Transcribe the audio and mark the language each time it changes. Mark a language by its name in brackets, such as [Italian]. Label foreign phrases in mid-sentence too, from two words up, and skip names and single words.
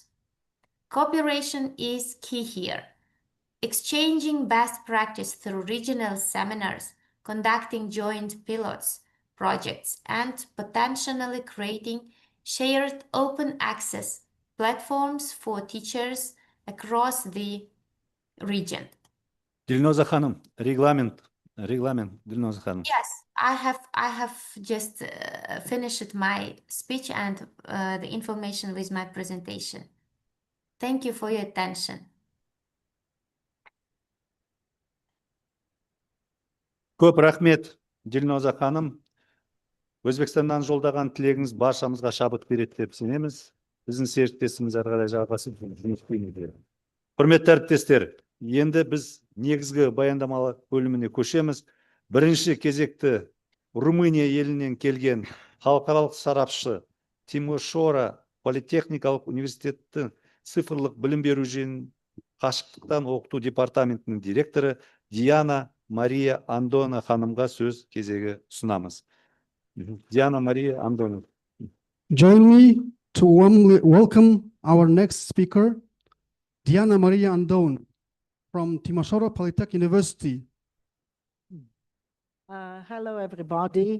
[English] Cooperation is key here. Exchanging best practice through regional seminars, conducting joint pilots, projects, and potentially creating shared open access platforms for teachers across the region. [Kazakh] Dilnoza Hanım, reglement, Dilnoza Hanım. [English] Yes, I have just finished my speech and the information with my presentation. Thank you for your attention. [Kazakh] Көп рахмет, Dilnoza Hanım. Өзбекстаннан жолдаған тілегіңіз баршамызға шабыт береді деп сенеміз. Біздің серіктесіміз әрі қарай жалғасып жұмыс істейді. Құрметті әріптестер, енді біз негізгі баяндамалық бөліміне көшеміз. Бірінші кезекті Румыния елінен келген халықаралық сарапшы Тимошора политехникалық университеттің цифрлық білім беру жүйесін қашықтықтан оқыту департаментінің директоры Диана Мария Андона ханымға сөз кезегі ұсынамыз. [English] Diana Maria Andona. Join me to warmly welcome our next speaker, Diana Maria Andon from Timisoara Polytechnic University. Hello, everybody.